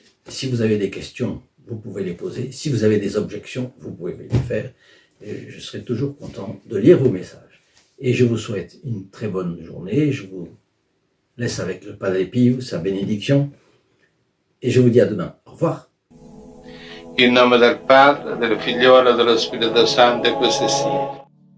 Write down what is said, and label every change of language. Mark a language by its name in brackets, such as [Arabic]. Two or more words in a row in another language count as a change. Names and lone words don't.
[French] Si vous avez des questions, vous pouvez les poser. Si vous avez des objections, vous pouvez les faire. Et je serai toujours content de lire vos messages. Et je vous souhaite une très bonne journée. Je vous laisse avec le Padre Pio, sa bénédiction. Et je vous dis à demain. Au revoir. [Italian] In nome del Padre, del Figliolo e dello Spirito Santo, e così sia.